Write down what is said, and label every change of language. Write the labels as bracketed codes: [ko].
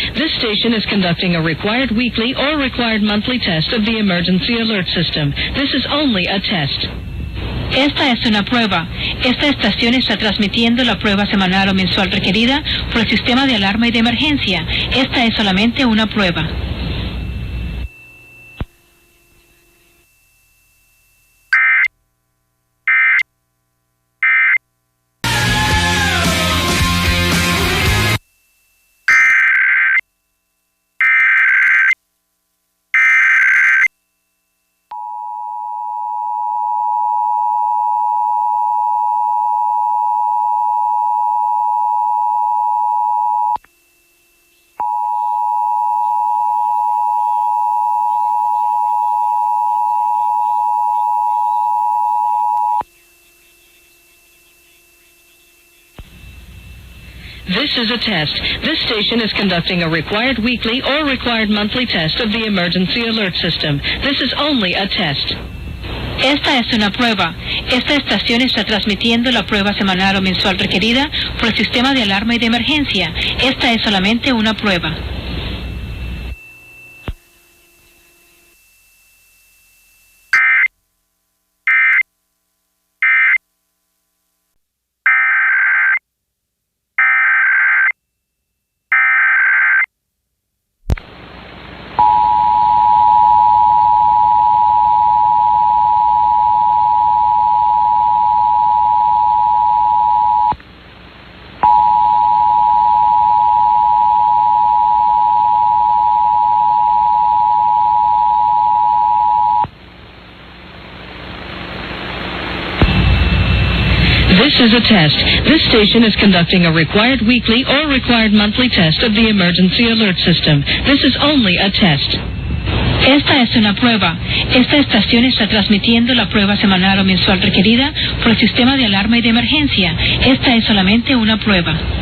[en] This station is conducting a required weekly or required monthly test of the emergency alert system. This is only a test. [es] Esta es una prueba. Esta estación está transmitiendo la prueba semanal o mensual requerida por el sistema de alarma y de emergencia. Esta es solamente una prueba. [en] This is a test. This station is conducting a required weekly or required monthly test of the emergency alert system. This is only a test. [es] Esta es una prueba. Esta estación está transmitiendo la prueba semanal o mensual requerida por el sistema de alarma y de emergencia. Esta es solamente una prueba. [en] This is a test. This station is conducting a required weekly or required monthly test of the emergency alert system. This is only a test. [es] Esta es una prueba. Esta estación está transmitiendo la prueba semanal o mensual requerida por el sistema de alarma y de emergencia. Esta es solamente una prueba.